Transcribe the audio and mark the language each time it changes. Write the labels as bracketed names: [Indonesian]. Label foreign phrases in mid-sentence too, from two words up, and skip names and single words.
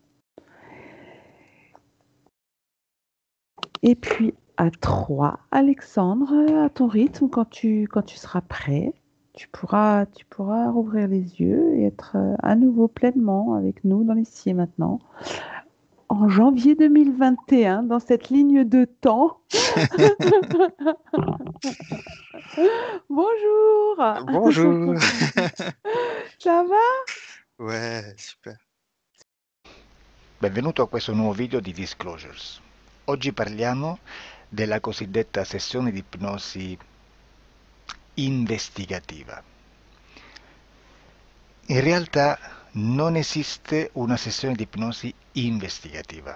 [French] Et puis à 3, Alexandre, à ton rythme, quand tu seras prêt, tu pourras rouvrir les yeux et être à nouveau pleinement avec nous dans l'ici et maintenant, en janvier 2021, dans cette ligne de temps. Bonjour, Bonjour. ça va? Ouais, super. [Italian] Benvenuto a questo nuovo video di Disclosures. Oggi parliamo della cosiddetta sessione di ipnosi investigativa. In realtà non esiste una sessione di ipnosi investigativa.